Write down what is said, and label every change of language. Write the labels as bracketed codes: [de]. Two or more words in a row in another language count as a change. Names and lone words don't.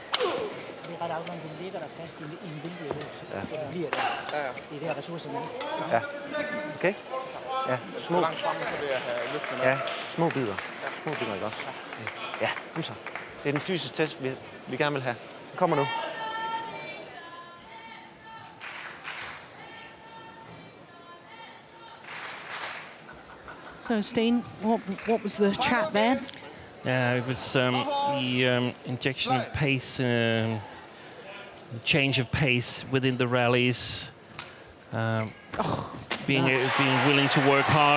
[da] Det er ret afgørende, at du ligger der fast i en vindbjørnøvelse. Ja. Det bliver der. Det er der ressourcerne. Ja. Okay? Ja, små. Så langt fremme, så vil jeg have løftene med. Ja, små bidder. Små bidder, ikke også? Ja, kom så. Det er den fysiske test, vi gerne vil have. Den kommer nu. [en] So, Steen, what was the chat there? Yeah, it was the injection of pace, change of pace within the rallies, being willing to work hard.